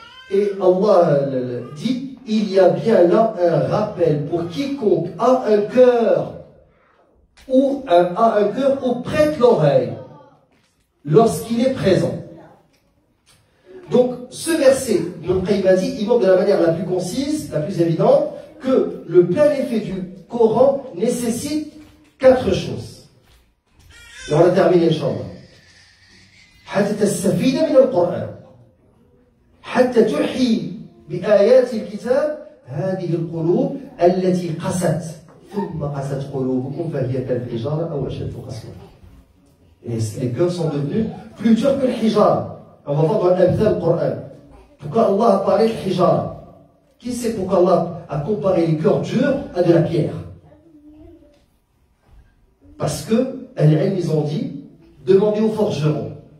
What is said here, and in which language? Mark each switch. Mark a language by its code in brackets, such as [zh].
[fr] Et Allah dit, il y a bien là un rappel pour quiconque a un cœur ou prête l'oreille lorsqu'il est présent. Donc ce verset, Ibn Qayyim a dit, il montre de la manière la plus concise, la plus évidente, que le plein effet du Coran nécessite 4 choses. Et on a terminé, Inch'Allah. [ar] حتى تستفيد من القرآن حتى تحيي بآيات الكتاب هذه القلوب التي قست ثم قست قلوبكم فهي كالحجارة أو أشد قسوة. [fr] Et les cœurs sont devenus plus durs que le hijara. On va voir dans l'Amthal Coran. Pourquoi Allah a parlé de hijara? Qui sait pourquoi Allah a comparé les cœurs durs à de la pierre? Parce que, ils ont dit, demandez aux forgerons.